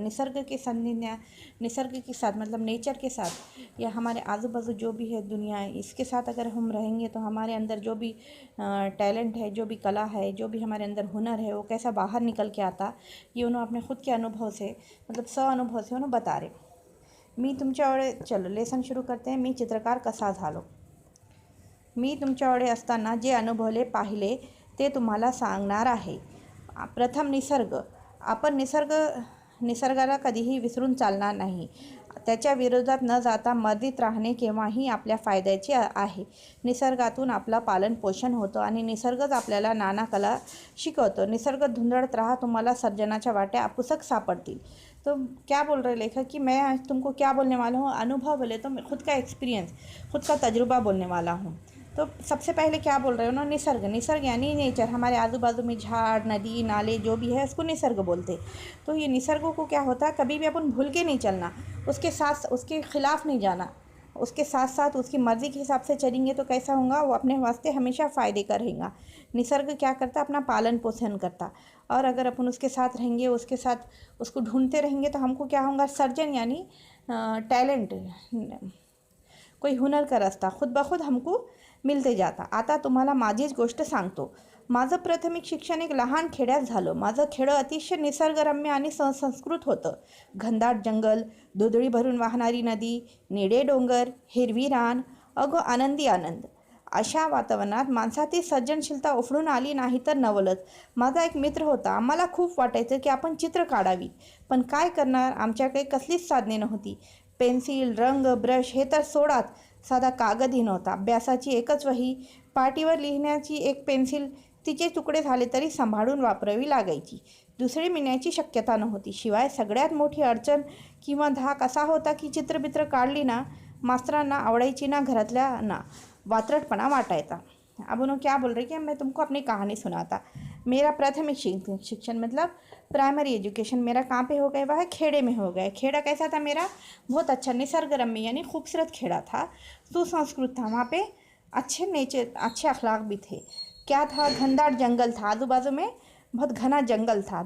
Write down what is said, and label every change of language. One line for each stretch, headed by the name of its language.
Hindi: निसर्ग के साथ मतलब नेचर के साथ या हमारे आजू बाजू जो भी है दुनिया, इसके साथ अगर हम रहेंगे तो हमारे अंदर जो भी टैलेंट है, जो भी कला है, जो भी हमारे अंदर हुनर है, वो कैसा बाहर निकल के आता, ये उन्होंने अपने खुद के अनुभव से मतलब अनुभव से उन्होंने बता रहे।
Marathi: मी तुमच्याकडे
Hindi: चलो लेसन शुरू करते हैं।
Marathi: मी चित्रकार कसा झालो। मी तुमच्याकडे असताना जे अनुभवले पाहिले ते तुम्हाला सांगणार आहे। प्रथम निसर्ग। आपण निसर्गाला कधीही विसरून चालणार नाही। त्याच्या विरोधात न जाता मर्यादित राहणे केव्हाही आपल्या फायद्याचे आहे। निसर्गातून आपला पालन पोषण होतं आणि निसर्गच आपल्याला नाना कला शिकवतो। निसर्ग धुंदळत रहा, तुम्हाला सर्जनाच्या वाट्या पुस्तक सापडतील।
Hindi: तो क्या बोल रहे लेखक कि मैं आज तुमको क्या बोलने वाला हूँ, अनुभव बोले तो खुद का एक्सपीरियंस, खुद का तजुर्बा बोलने वाला हूँ। तो सबसे पहले क्या बोल रहे हो ना, निसर्ग यानी नेचर। हमारे आजू बाजू में झाड़, नदी, नाले जो भी है उसको निसर्ग बोलते। तो ये निसर्ग को क्या होता है, कभी भी अपन भूल के नहीं चलना, उसके साथ उसके खिलाफ नहीं जाना, उसके साथ साथ उसकी मर्ज़ी के हिसाब से चलेंगे तो कैसा होगा, वो अपने वास्ते हमेशा फ़ायदे का रहेगा। निसर्ग क्या करता, अपना पालन पोषण करता, और अगर अपन उसके साथ रहेंगे, उसके साथ उसको ढूंढते रहेंगे तो हमको क्या होगा, सर्जन यानी टैलेंट, कोई हुनर का रस्ता खुद ब खुद हमको मिळते जाता।
Marathi: आता तुम्हाला माझीच गोष्ट सांगतो। माझं प्राथमिक शिक्षण एक लहान खेड्यात झालं। माझं खेडं अतिशय निसर्गरम्य आणि संस्कृत होतं। घनदाट जंगल, दुधळी भरून वाहणारी नदी, निळे डोंगर, हिरवी रान, अगो आनंदी आनंद। अशा वातावरणात माणसातील सर्जनशीलता उफळून आली नाही तर नवलच। माझा एक मित्र होता। आम्हाला खूप वाटायचं की आपण चित्र काढावी, पण काय करणार, आमच्याकडे कसलीच साधने नव्हती। पेन्सिल, रंग, ब्रश हे तर सोडाच, साधा कागदही नव्हता। अभ्यासाची एकच वही, पाटीवर लिहिण्याची एक पेन्सिल, तिचे तुकडे झाले तरी सांभाळून वापरावी लागायची। दुसरी मिळण्याची शक्यता नव्हती। शिवाय सगळ्यात मोठी अडचण किंवा धाक असा होता की चित्रबित्र काढली ना, मास्तरांना आवडायची ना, घरातल्या ना वात्रटपणा वाटायचा।
Hindi: अब उन्होंने क्या बोल रहे कि मैं तुमको अपनी कहानी सुनाता। मेरा प्राथमिक शिक्षण मतलब प्राइमरी एजुकेशन मेरा कहाँ पे हो गया, वह खेड़े में हो गया। खेड़ा कैसा था मेरा, बहुत अच्छा निसर्गरम्य यानी खूबसूरत खेड़ा था, सुसंस्कृत था। वहाँ पे अच्छे नेचर, अच्छे अखलाक भी थे। क्या था, घनदाट जंगल था, आजू बाजू में बहुत घना जंगल था।